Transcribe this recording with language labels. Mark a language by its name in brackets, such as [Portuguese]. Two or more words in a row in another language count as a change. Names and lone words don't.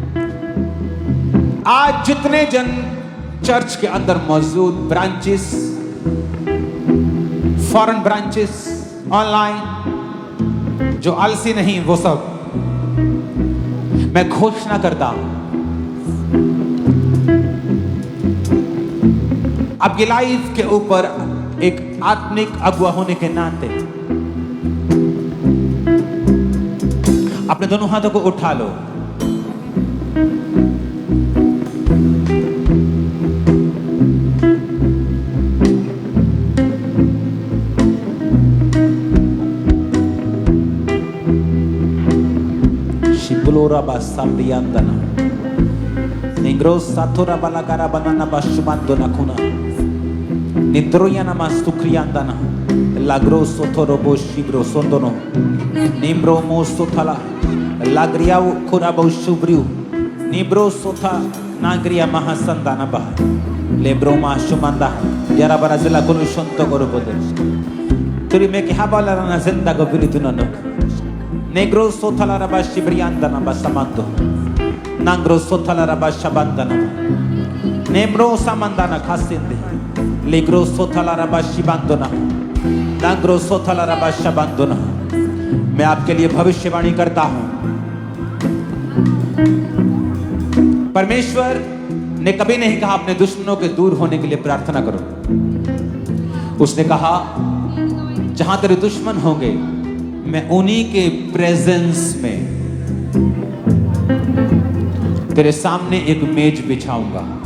[Hindi] आज जितने जन चर्च के अंदर मौजूद, ब्रांचेस, [English] foreign branches, [Hindi] ऑनलाइन, जो आलसी नहीं वो सब, मैं घोषणा करता हूं आपकी लाइफ के ऊपर एक आत्मिक अगुआ होने के नाते अपने दोनों हाथों को उठा लो। Shiblora basambiandana. Negros satura balagara banana bashubandona kuna. Nitroyana mastukriandana. Lagro sotorobo shibro sondono. Nimbro mosotala. Lagriau kurabo shubriu. Nibro sota nagria mahasandana bah. Lebro mashumanda. Jara barazila kunu shonto gorobode. Turi me ki habala na zinda go bilitunanok. Negro sotala raba shibriandana basamando. Nangro sotala raba shabandana. Nembro samandana kasinde. Legro sotala raba shibandona. Nangro sotala raba shabandona. मैं आपके लिए भविष्यवाणी करता हूं। परमेश्वर ने कभी नहीं कहा अपने दुश्मनों के दूर होने के लिए प्रार्थना करो। उसने कहा जहां तेरे दुश्मन होंगे मैं उन्हीं के प्रेजेंस में तेरे सामने एक मेज बिछाऊंगा।